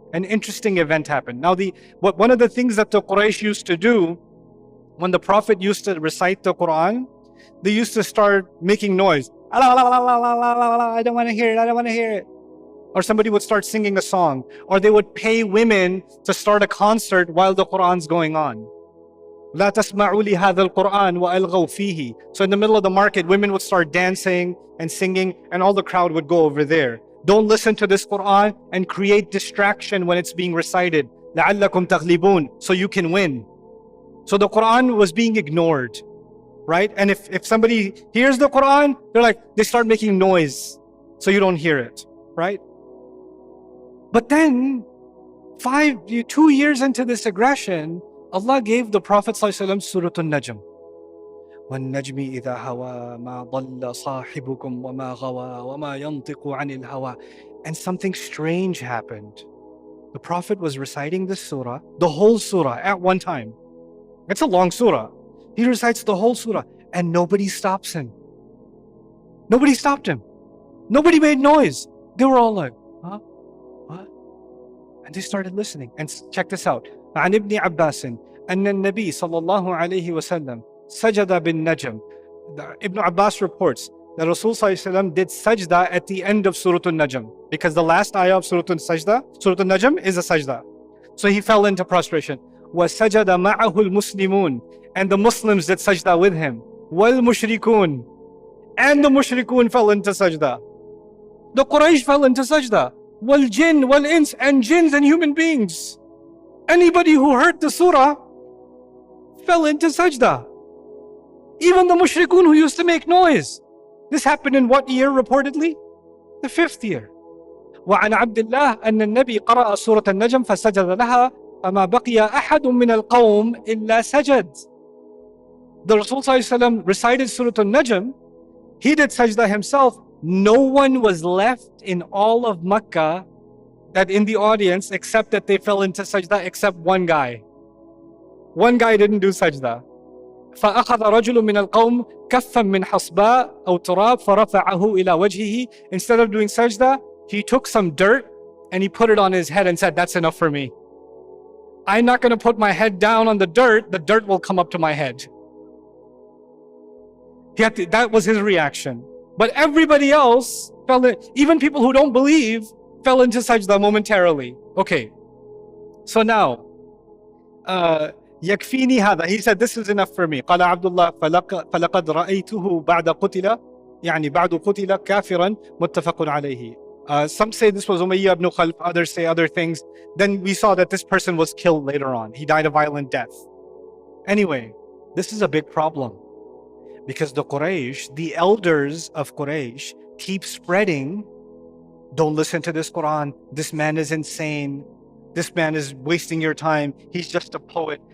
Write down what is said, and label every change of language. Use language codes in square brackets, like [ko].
[en] An interesting event happened. Now, one of the things that the Quraysh used to do when the Prophet used to recite the Quran, they used to start making noise. I don't want to hear it, I don't want to hear it. Or somebody would start singing a song. Or they would pay women to start a concert while the Quran's going on. [ar] لا تسمعوا لهذا القرآن وألغوا فيه. [en] So in the middle of the market, women would start dancing and singing, and all the crowd would go over there. Don't listen to this Quran and create distraction when it's being recited. [ar] لعلكم تغلبون, [en] so you can win. So the Quran was being ignored, right? And if somebody hears the Quran, they start making noise so you don't hear it, right? But then 2 years into this aggression, Allah gave the Prophet ﷺ Surah An-Najm. [ar] وَالنَّجْمِ إِذَا هَوَى مَا ضَلَّ صَاحِبُكُمْ وَمَا غَوَى وَمَا يَنطِقُ عَنِ الْهَوَى. [en] And something strange happened. The Prophet was reciting this surah, the whole surah, at one time. It's a long surah. He recites the whole surah, and nobody stops him. Nobody stopped him. Nobody made noise. They were all like, huh? What? And they started listening. And check this out. [ar] عن ابن عباس أن النبي صلى الله عليه وسلم سجد بالنجم. [en] Ibn Abbas reports that Rasul ﷺ did sajda at the end of Surah An-Najm, because the last ayah of Surah An-Najm is a sajda. So he fell into prostration. [ar] وَسَجَدَ مَعَهُ الْمُسْلِمُونَ, [en] and the Muslims did sajda with him. [ar] وَالْمُشْرِكُونَ, [en] and the mushrikun fell into sajda. The Quraysh fell into sajda. [ar] وَالْجِنْ وَالْإِنس, [en] and jinns and human beings. Anybody who heard the surah fell into sajda. Even the mushrikun who used to make noise. This happened in what year reportedly? The 5th year. [ar] وعن عبد الله أن النبي قرأ سورة النجم فسجد لها فما بقي أحد من القوم إلا سجد. [en] The Rasul ﷺ recited Surah An-Najm. He did sajda himself. No one was left in all of Makkah that in the audience except that they fell into sajda, except one guy. One guy didn't do sajda. [ar] فأخذ رجل من القوم كفا من حصباء أو تراب فرفعه إلى وجهه. [en] Instead of doing sajda, he took some dirt and he put it on his head and said, that's enough for me. I'm not going to put my head down on the dirt will come up to my head. That was his reaction. But everybody else fell in, even people who don't believe, fell into sajda momentarily. Okay, so now, [ar] يكفيني هذا. [en] He said, this is enough for me. [ar] قال عبد الله فلقد رأيته بعد قتل يعني بعد قتل كافرا متفق عليه. [en] Some say this was Umayyah ibn Khalf, others say other things. Then we saw that this person was killed later on. He died a violent death. Anyway, this is a big problem. Because the Quraysh, the elders of Quraysh, keep spreading don't listen to this Quran. This man is insane. This man is wasting your time. He's just a poet.